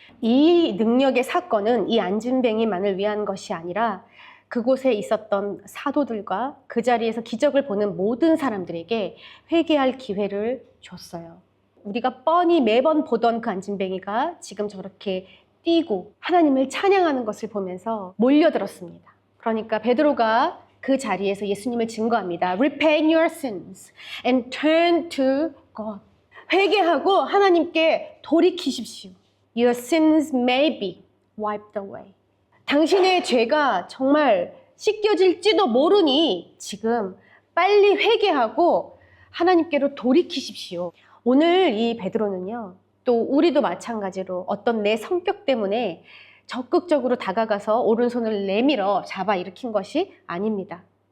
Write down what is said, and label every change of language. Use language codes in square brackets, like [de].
[ko] 이 능력의 사건은 이 안진뱅이만을 위한 것이 아니라 그곳에 있었던 사도들과 그 자리에서 기적을 보는 모든 사람들에게 회개할 기회를 줬어요. 우리가 뻔히 매번 보던 그 안진뱅이가 지금 저렇게 뛰고 하나님을 찬양하는 것을 보면서 몰려들었습니다. 그러니까 베드로가 그 자리에서 예수님을 증거합니다. [en] Repent your sins and turn to God. [ko] 회개하고 하나님께 돌이키십시오. [en] Your sins may be wiped away. [ko] 당신의 죄가 정말 씻겨질지도 모르니 지금 빨리 회개하고 하나님께로 돌이키십시오. 오늘 이 베드로는요, 또 우리도 마찬가지로 어떤 내 성격 때문에 적극적으로 다가가서 오른손을 내밀어 잡아 일으킨 것이 아닙니다.